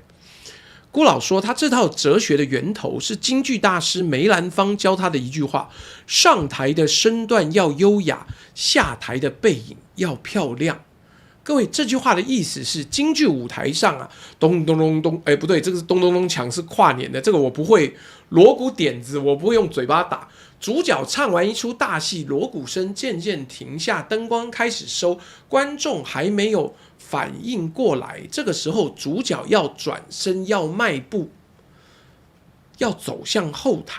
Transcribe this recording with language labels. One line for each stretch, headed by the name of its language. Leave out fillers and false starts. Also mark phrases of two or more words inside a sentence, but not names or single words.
Chinese: 辜老說，他這套哲學的源頭是京劇大師梅蘭芳教他的一句話：上台的身段要優雅，下台的背影要漂亮。各位，這句話的意思是，京劇舞台上咚咚咚咚，不對，這個是咚咚咚鏘，是跨年的，這個我不會。鑼鼓點子我不會用嘴巴打。主角唱完一出大戲，鑼鼓聲漸漸停下，燈光開始收，觀眾還沒有反應過來，這個時候主角要轉身，要邁步，要走向後台。